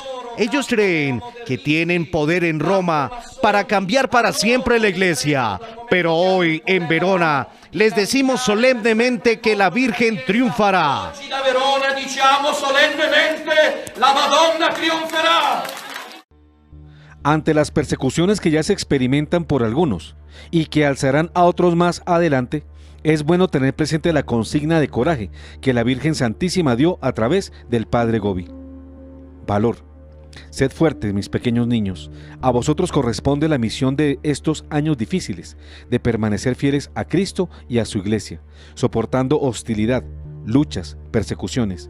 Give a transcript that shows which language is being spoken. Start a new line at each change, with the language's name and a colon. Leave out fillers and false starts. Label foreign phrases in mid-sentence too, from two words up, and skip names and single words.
Spanish: Ellos creen que tienen poder en Roma para cambiar para siempre la iglesia, pero hoy en Verona les decimos solemnemente que la Virgen triunfará.
Italian: Da Verona diciamo solennemente la Madonna triunfará.
Spanish: Ante las persecuciones que ya se experimentan por algunos y que alzarán a otros más adelante, es bueno tener presente la consigna de coraje que la Virgen Santísima dio a través del Padre Gobi. Valor. Sed fuertes, mis pequeños niños. A vosotros corresponde la misión de estos años difíciles, de permanecer fieles a Cristo y a su Iglesia, soportando hostilidad, luchas, persecuciones.